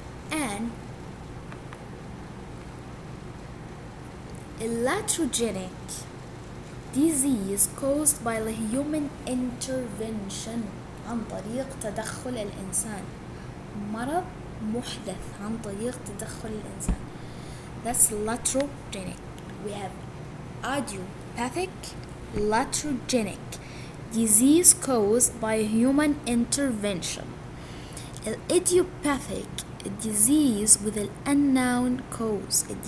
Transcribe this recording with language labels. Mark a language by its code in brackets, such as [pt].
[en] And iatrogenic disease caused by the human intervention [ar] عن طريق تدخل الإنسان. مرض محدث عن طريق تدخل الإنسان. [en] That's iatrogenic. We have idiopathic, iatrogenic disease caused by human intervention. Idiopathic, a disease with an unknown cause.